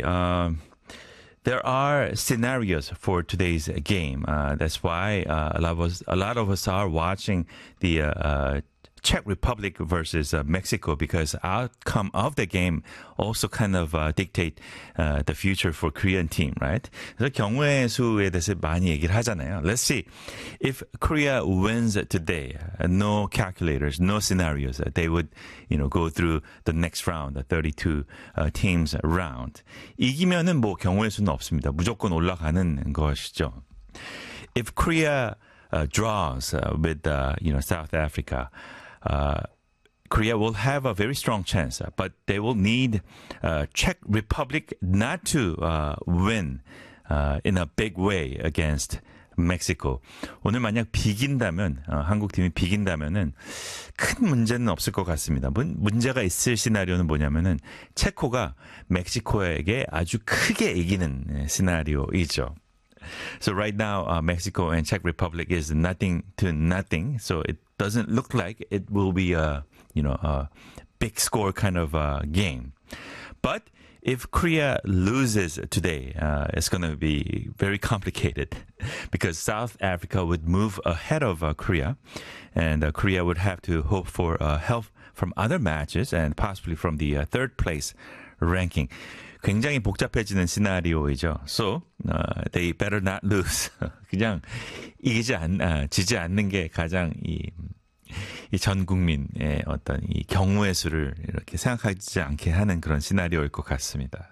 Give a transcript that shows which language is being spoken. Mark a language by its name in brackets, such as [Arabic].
[English] There are scenarios for today's game. That's why a lot of us are watching the Czech Republic versus Mexico, because outcome of the game also kind of dictate the future for Korean team, right? [Korean] 그래서 경우의 수에 대해서 많이 얘기를 하잖아요. [English] Let's see. If Korea wins today, no calculators, no scenarios, they would, you know, go through the next round, the 32 teams round. [Korean] 이기면은 뭐 경우의 수는 없습니다. 무조건 올라가는 것이죠. [English] If Korea draws with, you know, South Africa, Korea will have a very strong chance, but they will need Czech Republic not to win in a big way against Mexico. [Korean] 오늘 만약 비긴다면, 한국 팀이 비긴다면은 큰 문제는 없을 것 같습니다. 문제가 있을 시나리오는 뭐냐면은 체코가 멕시코에게 아주 크게 이기는 시나리오이죠. [English] So right now, Mexico and Czech Republic is nothing to nothing. So it doesn't look like it will be a, you know, a big score kind of a game. But if Korea loses today, it's going to be very complicated because South Africa would move ahead of Korea, and Korea would have to hope for help from other matches and possibly from the third place ranking. [Korean] 굉장히 복잡해지는 시나리오이죠. [English] So, they better not lose. [Korean] 그냥 지지 않는 게 가장 이 전 국민의 어떤 이 경우의 수를 이렇게 생각하지 않게 하는 그런 시나리오일 것 같습니다.